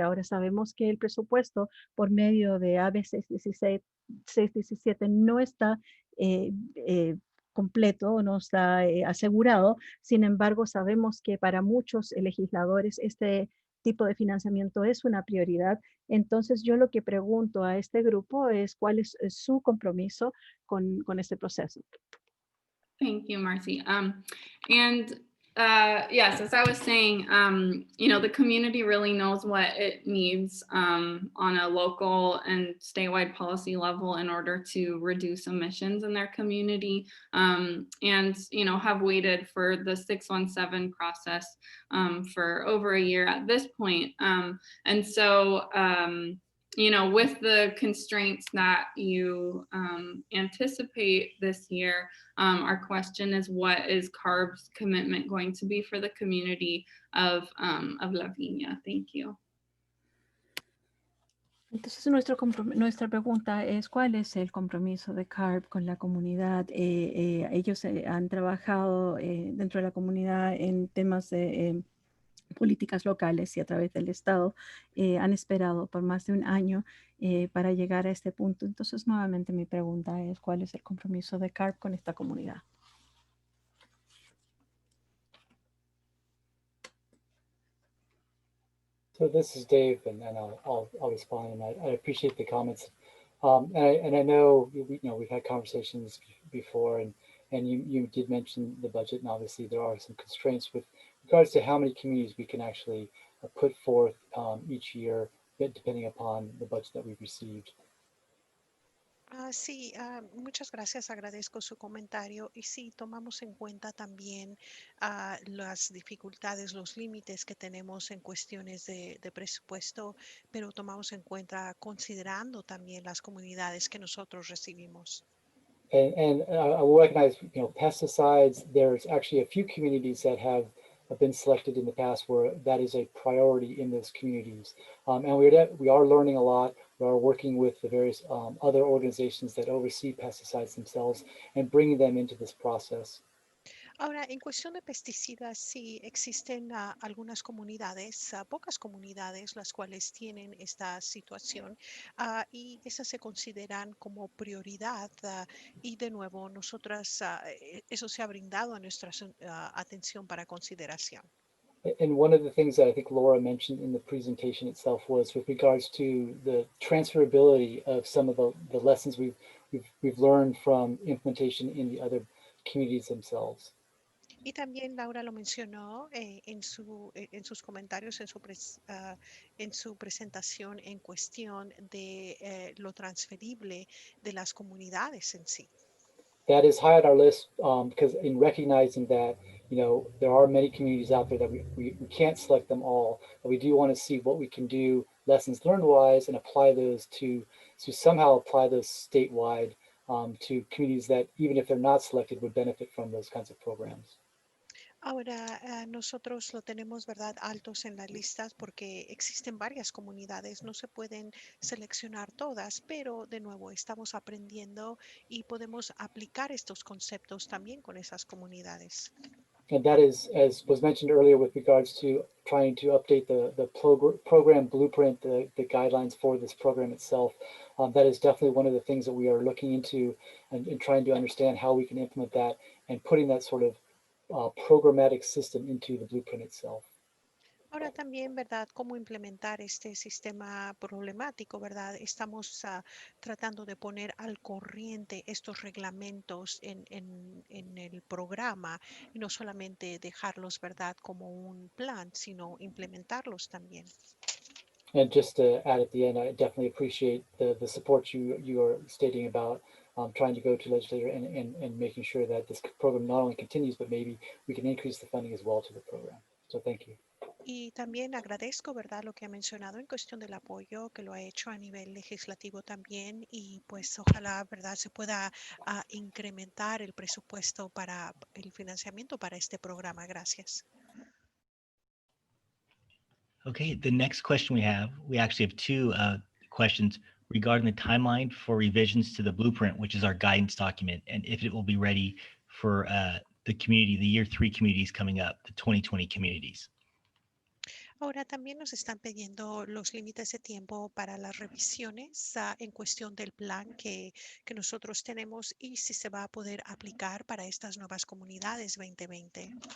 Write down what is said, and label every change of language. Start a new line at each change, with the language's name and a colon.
Spanish: Ahora sabemos que el presupuesto por medio de AB 617 no está completo, no está asegurado. Sin embargo, sabemos que para muchos legisladores este tipo de financiamiento es una prioridad. Entonces, yo lo que pregunto a este grupo es cuál es su compromiso con este proceso.
English: Thank you, Marcy. Yes, as I was saying, the community really knows what it needs on a local and statewide policy level in order to reduce emissions in their community, and have waited for the 617 process for over a year at this point. And so, with the constraints that you anticipate this year, our question is, what is CARB's commitment going to be for the community of La Viña? Thank you.
Spanish: Entonces, nuestra pregunta es, ¿cuál es el compromiso de CARB con la comunidad? Ellos han trabajado dentro de la comunidad en temas de políticas locales y a través del Estado. Han esperado por más de un año para llegar a este punto. Entonces, nuevamente mi pregunta es, ¿cuál es el compromiso de CARB con esta comunidad?
English: So this is Dave, and I'll respond. And I appreciate the comments. And I know we've had conversations before, and you did mention the budget, and obviously there are some constraints with regards to how many communities we can actually put forth each year, depending upon the budget that we've received.
Spanish: Sí, muchas gracias, agradezco su comentario y sí, tomamos en cuenta también las dificultades, los límites que tenemos en cuestiones de presupuesto, pero tomamos en cuenta considerando también las comunidades que nosotros recibimos.
English: And I will recognize, pesticides, there's actually a few communities that have been selected in the past where that is a priority in those communities. And we are learning a lot. We are working with the various other organizations that oversee pesticides themselves and bringing them into this process.
Spanish: Ahora, en cuestión de pesticidas, sí existen algunas comunidades, pocas comunidades, las cuales tienen esta situación y esas se consideran como prioridad. Y de nuevo, nosotras, eso se ha brindado a nuestra atención para consideración.
English: And one of the things that I think Laura mentioned in the presentation itself was with regards to the transferability of some of the lessons we've learned from implementation in the other communities themselves.
Spanish: Y también Laura lo mencionó en sus comentarios, en su presentación en cuestión de lo transferible de las comunidades en sí.
English: That is high on our list because in recognizing that, you know, there are many communities out there that we can't select them all, but we do want to see what we can do lessons learned wise and apply those to somehow apply those statewide to communities that even if they're not selected would benefit from those kinds of programs.
Spanish: Ahora, nosotros lo tenemos, ¿verdad?, altos en las listas porque existen varias comunidades, no se pueden seleccionar todas, pero de nuevo estamos aprendiendo y podemos aplicar estos conceptos también con esas comunidades.
English: And that is, as was mentioned earlier, with regards to trying to update the program blueprint, the guidelines for this program itself. That is definitely one of the things that we are looking into and trying to understand how we can implement that and putting that sort of programmatic system into the blueprint itself.
Spanish: Ahora también, ¿verdad?, cómo implementar este sistema problemático, ¿verdad? Estamos tratando de poner al corriente estos reglamentos en el programa y no solamente dejarlos, ¿verdad?, como un plan, sino implementarlos también.
English: And just to add at the end, I definitely appreciate the support you are stating about trying to go to legislature and making sure that this program not only continues, but maybe we can increase the funding as well to the program. So thank you.
Spanish: Y también agradezco, ¿verdad?, lo que ha mencionado en cuestión del apoyo, que lo ha hecho a nivel legislativo también y pues ojalá, ¿verdad?, se pueda incrementar el presupuesto para el financiamiento para este programa. Gracias.
English: Okay, the next question we actually have two questions regarding the timeline for revisions to the blueprint, which is our guidance document, and if it will be ready for the community, the year 3 communities coming up, the 2020 communities.
Spanish: Ahora también nos están pidiendo los límites de tiempo para las revisiones en cuestión del plan que nosotros tenemos y si se va a poder aplicar para estas nuevas comunidades 2020.